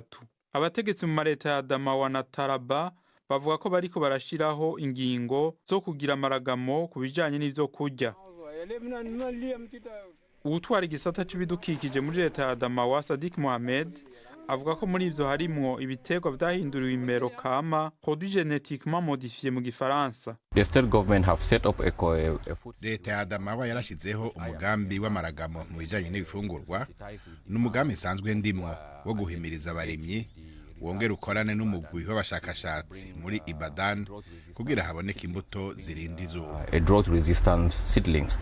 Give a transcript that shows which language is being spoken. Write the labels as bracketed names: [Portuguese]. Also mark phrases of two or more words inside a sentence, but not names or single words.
[Rundi] Abategetsi mu mareta ya Adamawa na Taraba bavuga ko bariko barashiraho ingingo zo kugira amaragamo ku bijanye n'ivyo kurya. Utwara igisata c'ibidukikije muri leta ya Adamawa, Sadiq Mohamed, avuga ko muri ivyo harimwo ibiterwa vyahinduriwe imero kama, [French] produits génétiquement modifiés [Rundi] mu Gifaransa. [English] The state government have set up [Rundi] leta ya Adamawa yarashizeho umugambi w'amaragamo mu bijanye n'ibifungurwa, n'umugambi sanzwe ndimwo wo guhimiriza abarimyi wongera ukorane n'umugwi w'abashakashatsi muri Ibadan kugira haboneke imbuto zirinda izuba. [English] drought resistant seedlings.